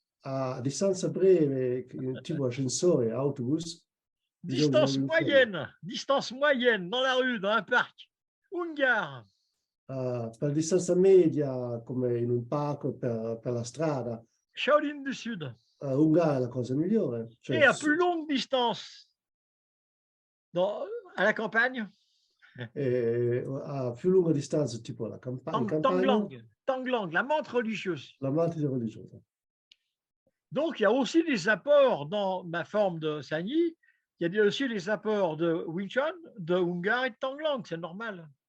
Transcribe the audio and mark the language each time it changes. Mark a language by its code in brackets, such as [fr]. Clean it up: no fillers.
[it] A distanza breve, tipo ascensore, autobus. [fr] Distance moyenne, dans la rue, dans un parc. Ungar. [it] Per distanza media, come in un parco per la strada, [fr] Shaolin du Sud. [it] Ungar è la cosa migliore. Cioè, [fr] Et à plus longue distance, à la campagne, [it] a più lunga distanza, tipo la campagna, [fr] Tanglang, la menthe religieuse. [it] la mantide religiosa. [fr] Donc, il y a aussi des apports dans ma forme de Sanyi, il y a aussi des apports de Wing Chun, de Ungar et de Tanglang, c'est normal.